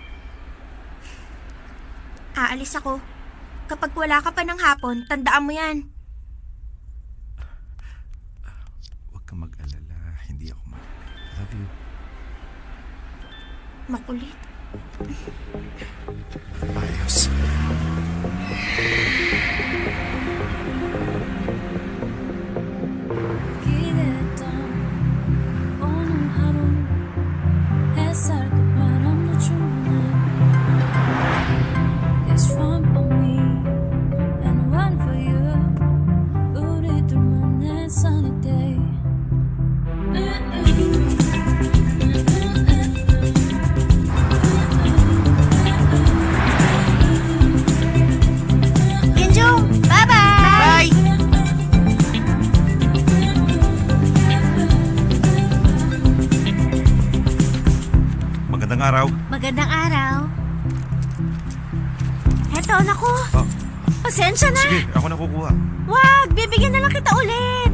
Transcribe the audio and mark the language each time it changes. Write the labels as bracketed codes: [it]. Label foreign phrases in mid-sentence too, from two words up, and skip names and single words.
[tl] Aalis ako. Kapag wala ka pa ng hapon, tandaan mo yan. Huwag kang mag-alala, hindi ako mag-alala. [en] Love you. [tl] Makulit. Ayos. [ko] 기대했던 오늘 하루 햇살도 바람도 충분해 [en] It's one for me and one for you [ko] 우리들만의 [en] sunny day [tl] Yunjong! Bye-bye! Bye! Magandang araw. Magandang araw. Heto, naku. Oh, Pasensya na. sige, ako na kukuha. Wag, bibigyan na lang kita ulit.